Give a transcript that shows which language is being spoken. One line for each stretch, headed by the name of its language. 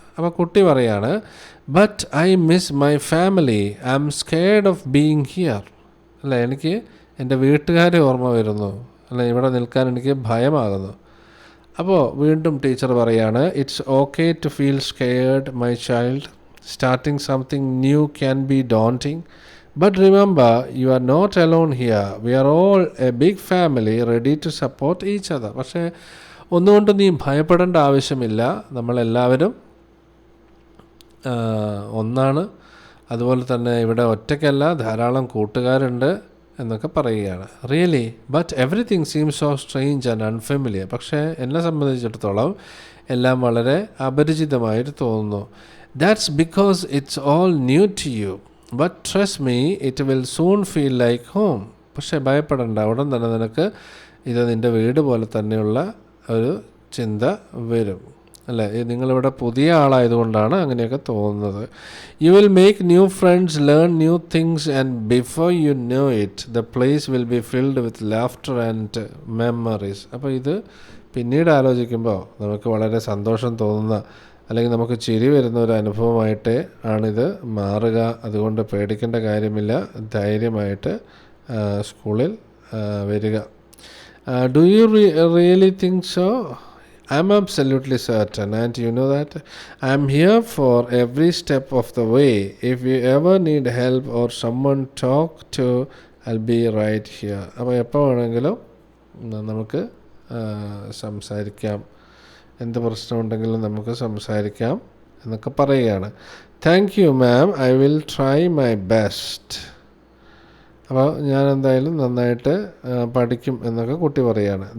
Malayalam: അപ്പോൾ കുട്ടി പറയാണ്,
English: But I miss my family, I am scared of being here.
Malayalam: അല്ല, എനിക്ക് എൻ്റെ വീട്ടുകാരെ ഓർമ്മ വരുന്നു, അല്ല ഇവിടെ നിൽക്കാൻ എനിക്ക് ഭയമാകുന്നു. അപ്പോൾ വീണ്ടും ടീച്ചർ പറയാണ്,
English: It's okay to feel scared my child. Starting something new can be daunting. But remember, you are not alone here. We are all a big family ready to support each other.
Malayalam: പക്ഷേ ഒന്നുകൊണ്ട് നീ ഭയപ്പെടേണ്ട ആവശ്യമില്ല. നമ്മളെല്ലാവരും ഒന്നാണ്. അതുപോലെ തന്നെ ഇവിടെ ഒറ്റയ്ക്കല്ല, ധാരാളം കൂട്ടുകാരുണ്ട് എന്നൊക്കെ പറയുകയാണ്.
English: Really, but everything seems so strange and unfamiliar.
Malayalam: പക്ഷേ എന്നെ സംബന്ധിച്ചിടത്തോളം എല്ലാം വളരെ അപരിചിതമായിട്ട് തോന്നുന്നു.
English: That's because it's all new to you, but trust me it will soon feel like home.
Malayalam: പക്ഷേ ഭയപ്പെടേണ്ട, ഉടൻ തന്നെ നിനക്ക് ഇത് നിൻ്റെ വീട് പോലെ തന്നെയുള്ള ഒരു ചിന്ത വരും, അല്ലേ? നിങ്ങളിവിടെ പുതിയ ആളായതുകൊണ്ടാണ് അങ്ങനെയൊക്കെ തോന്നുന്നത്.
English: You will make new friends, learn new things, and before you know it the place will be filled with laughter and memories.
Malayalam: അപ്പോൾ ഇത് പിന്നീട് ആലോചിക്കുമ്പോൾ നമുക്ക് വളരെ സന്തോഷം തോന്നുന്ന, അല്ലെങ്കിൽ നമുക്ക് ചിരി വരുന്ന ഒരു അനുഭവമായിട്ട് ആണിത് മാറുക. അതുകൊണ്ട് പേടിക്കേണ്ട കാര്യമില്ല, ധൈര്യമായിട്ട് സ്കൂളിൽ വരിക.
English: Do you really think so? I am absolutely certain, and you know that I am here for every step of the way. If you ever need help or someone to talk to, I'll be right here.
Malayalam: അപ്പോൾ എപ്പോൾ വേണമെങ്കിലും നമുക്ക് സംസാരിക്കാം, എന്ത് പ്രശ്നമുണ്ടെങ്കിലും നമുക്ക് സംസാരിക്കാം എന്നൊക്കെ പറയുകയാണ്.
English: Thank you ma'am, I will try my best.
Malayalam: അപ്പോൾ ഞാൻ എന്തായാലും നന്നായിട്ട് പഠിക്കും എന്നൊക്കെ കുട്ടി പറയുകയാണ്.